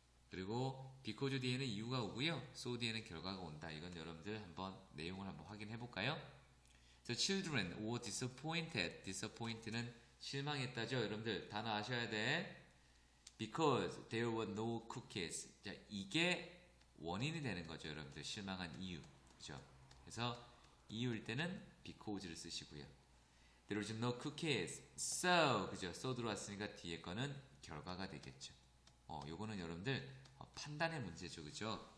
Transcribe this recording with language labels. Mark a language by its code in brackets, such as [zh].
[ko] 그리고 because 뒤에는 이유가 오고요, so 뒤에는 결과가 온다. 이건 여러분들 한번 내용을 한번 확인해 볼까요? [en] The children were disappointed. [ko] disappoint는 실망했다죠, 여러분들. 단어 아셔야 돼. [en] Because there were no cookies. [ko] 자, 이게 원인이 되는 거죠, 여러분들. 실망한 이유. 그죠? 그래서 이유일 때는 because를 쓰시고요. [en] There was no cookies. So, [ko] 그죠? So 들어왔으니까 뒤에 거는 결과가 되겠죠. 요거는 여러분들 판단의 문제죠, 그죠?